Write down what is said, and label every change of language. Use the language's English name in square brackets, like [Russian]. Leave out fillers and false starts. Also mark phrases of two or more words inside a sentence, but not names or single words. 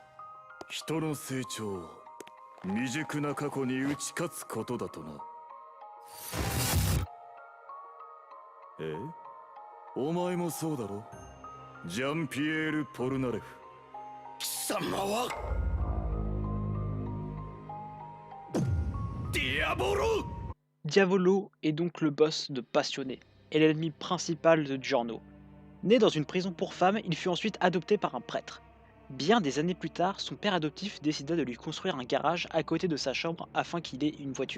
[Japanese] 人の成長は未熟な過去に打ち勝つことだとな。え？お前もそうだろ？ジャンピエール・ポルナレフ。貴様は [French] Diavolo est donc le boss de Passionné et l'ennemi principal de Giorno. Né dans une prison pour femmes, il fut ensuite adopté par un prêtre. Bien des années plus tard, son père adoptif décida de lui construire un garage à côté de sa chambre afin qu'il ait une voiture.